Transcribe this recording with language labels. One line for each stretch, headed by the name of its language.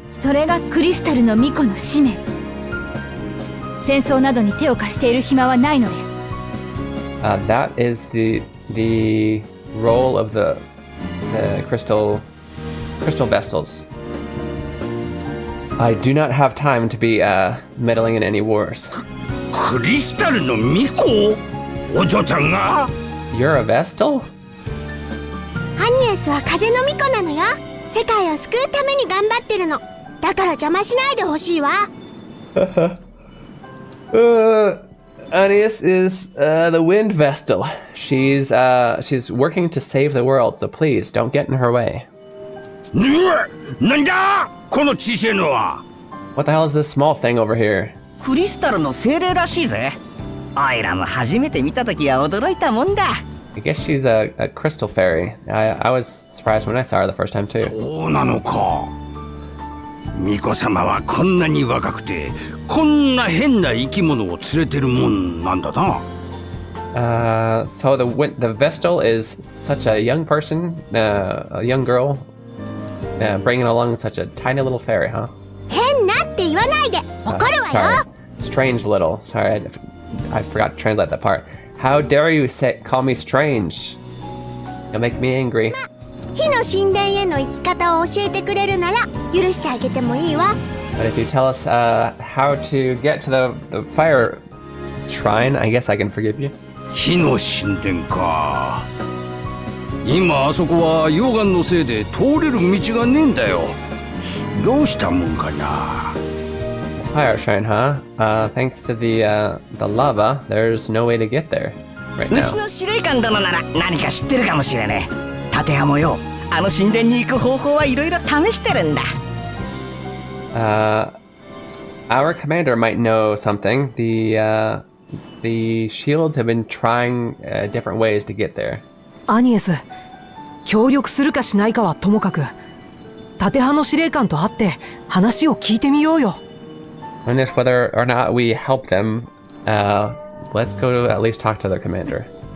Japanese: それがクリスタルの巫女の使命。戦争などに手を貸している暇はないのです。
English: That is the role of the crystal vestals. I do not have time to be meddling in any wars.
Japanese: クリスタルの巫女？お嬢ちゃんが？
English: You're a vestal?
Japanese: アニエスは風の巫女なのよ。世界を救うために頑張ってるの。だから邪魔しないでほしいわ。
English: Anius is the wind vestal. She's working to save the world, so please don't get in her way.
Japanese: なんだこの小さいのは。
English: What the hell is this small thing over here?
Japanese: クリスタルの精霊らしいぜ。アイラも初めて見たときは驚いたもんだ。
English: I guess she's a crystal fairy. I was surprised when I saw her the first time too.
Japanese: そうなのか。巫女様はこんなに若くてこんな変な生き物を連れてるもんなんだな。
English: So the vestal is such a young person, a young girl, bringing along such a tiny little fairy, huh?
Japanese: 変なって言わないで。怒るわよ。
English: Sorry, strange little. Sorry, I forgot to translate that part. How dare you call me strange? You'll make me angry.
Japanese: 火の神殿への行き方を教えてくれるなら許してあげてもいいわ。
English: But if you tell us how to get to the fire shrine, I guess I can forgive you.
Japanese: 火の神殿か。今あそこは溶岩のせいで通れる道がねえんだよ。どうしたもんかな。
English: Fire shrine, huh? Thanks to the lava, there's no way to get there right
Japanese: うち
English: now.
Japanese: の司令官殿なら何か知ってるかもしれねえ。盾派もよ、あの神殿に行く方法はいろいろ試してるんだ。
English: Our commander might know something. The shields have been trying different ways to get there.
Japanese: アニエス、協力するかしないかはともかく、盾派の司令官と会って話を聞いてみようよ。
English: And if whether or not we help them, let's go to at least talk to their commander.